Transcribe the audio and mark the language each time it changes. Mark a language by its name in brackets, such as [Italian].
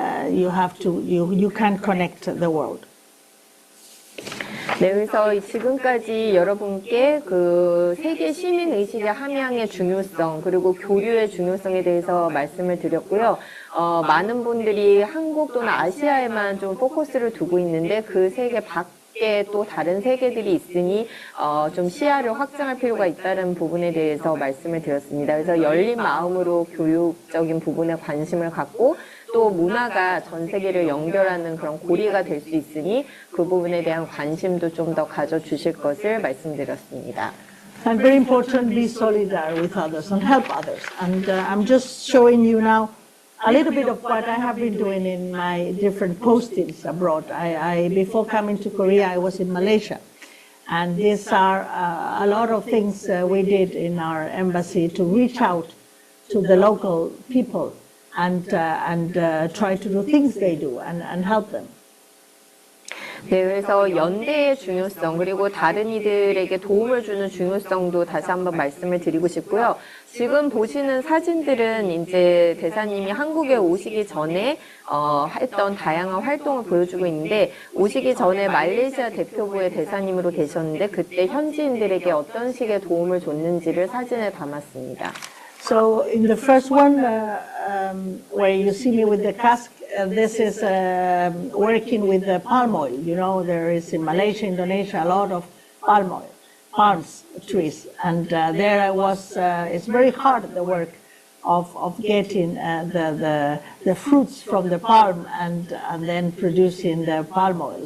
[English] You can connect the world. [Korean] 네, 그래서 지금까지 여러분께 그 세계 시민 의식의 함양의 중요성 그리고 교류의 중요성에 대해서 말씀을 드렸고요. 많은 분들이 한국 또는 아시아에만 좀 포커스를 두고 있는데 그 세계 밖에 또 다른 세계들이 있으니 좀 시야를 확장할 필요가 있다는 부분에 대해서 말씀을 드렸습니다. 그래서 열린 마음으로 교육적인 부분에 관심을 갖고 또 문화가 전 세계를 연결하는 그런 고리가 될 수 있으니 그 부분에 대한 관심도 좀 더 가져주실 것을 말씀드렸습니다. [English] And very important, be solidary with others and help others. And I'm just showing you now a little bit of what I have been doing in my different postings abroad. Before coming to Korea, I was in Malaysia. And these are a lot of things we did in our embassy to reach out to the local people and try to do things they do and help them. [Korean] 네, 그래서 연대의 중요성 그리고 다른 이들에게 도움을 주는 중요성도 다시 한번 말씀을 드리고 싶고요. 지금 보시는 사진들은 이제 대사님이 한국에 오시기 전에 했던 다양한 활동을 보여주고 있는데 오시기 전에 말레이시아 대표부의 대사님으로 계셨는데 그때 현지인들에게 어떤 식의 도움을 줬는지를 사진에 담았습니다. [English] So in the first one, where you see me with the cask, this is working with the palm oil. You know, there is in Malaysia, Indonesia, a lot of palm oil, palms trees. And there I was, it's very hard, the work of getting the fruits from the palm and then producing the palm oil.